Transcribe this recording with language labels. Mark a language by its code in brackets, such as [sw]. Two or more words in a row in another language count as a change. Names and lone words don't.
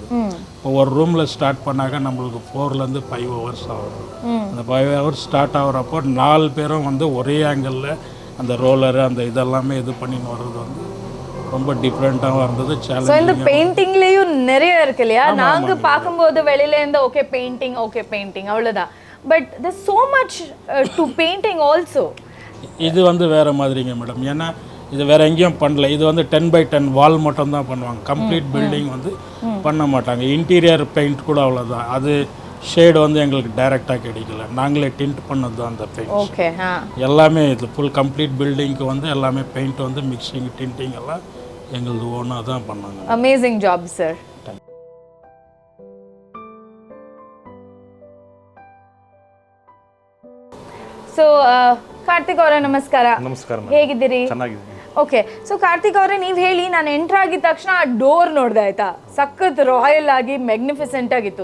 [ta] இப்போ ஒரு ரூமில் ஸ்டார்ட் பண்ணாக்க நம்மளுக்கு [en] 4 to 5 hours [ta] ஆகும். அந்த 5 hours ஸ்டார்ட் ஆகிறப்போ 4 பேரும் வந்து ஒரே ஆங்கிளில் அந்த ரோலரு அந்த இதெல்லாமே இது பண்ணின்னு வர்றது வந்து ரொம்ப டிஃப்ரெண்ட்டாகவும் இருந்தது. சேலஞ்ச் இந்த பெயிண்டிங்லேயும் நிறைய இருக்கு இல்லையா? நாங்கள் பார்க்கும்போது வெளியிலேருந்து [en] okay painting [ta] அவ்வளோதான். [en] But there's so much to painting also. [ta] இது வந்து வேறு மாதிரிங்க மேடம். ஏன்னா இது வேறு எங்கேயும் பண்ணல. இது வந்து 10x10 வால் மட்டும்தான் பண்ணுவாங்க. [en] complete building [ta] வந்து பண்ண மாட்டாங்க. இன்டீரியர் பெயிண்ட் கூட அவ்வளோதான். அது ஷேடு வந்து எங்களுக்கு டைரெக்டாக கிடைக்கல. நாங்களே டிண்ட் பண்ணது தான் அந்த பெயிண்ட். ஓகே. எல்லாமே இது [en] full complete building [ta] வந்து எல்லாமே பெயிண்ட் வந்து [en] mixing tinting [ta] எல்லாம் எங்களது ஓனாக தான் பண்ணாங்க. [en] amazing job sir. [kn] ಸೊ ಕಾರ್ತಿಕ್ ಅವರೇ ನಮಸ್ಕಾರ. ನಮಸ್ಕಾರ. ಹೇಗಿದ್ದೀರಿ? ಚೆನ್ನಾಗಿದ್ದೀನಿ. ಓಕೆ. ಸೊ ಕಾರ್ತಿಕ್ ಅವರೇ, ನೀವು ಹೇಳಿ, ನಾನು ಎಂಟರ್ ಆಗಿದ ತಕ್ಷಣ ಆ ಡೋರ್ ನೋಡಿದೆ ಆಯ್ತಾ, ಸಖತ್ ರಾಯಲ್ ಆಗಿ ಮ್ಯಾಗ್ನಿಫಿಸೆಂಟ್ ಆಗಿತ್ತು.